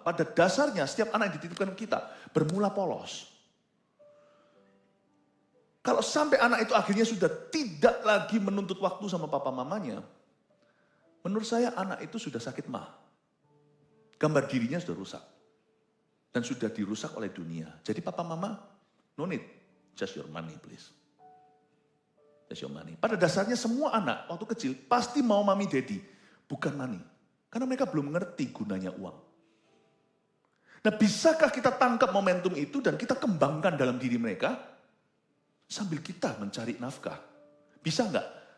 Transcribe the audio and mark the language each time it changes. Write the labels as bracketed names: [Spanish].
[Indonesian] Pada dasarnya setiap anak yang dititipkan kita bermula polos. Kalau sampai anak itu akhirnya sudah tidak lagi menuntut waktu sama papa mamanya, menurut saya anak itu sudah sakit mah. Gambar dirinya sudah rusak. Dan sudah dirusak oleh dunia. Jadi papa mama, [English] no need, just your money please. Just your money. [Indonesian] Pada dasarnya semua anak waktu kecil pasti mau mami daddy, bukan money. Karena mereka belum mengerti gunanya uang. Nah, bisakah kita tangkap momentum itu dan kita kembangkan dalam diri mereka sambil kita mencari nafkah? Bisa enggak?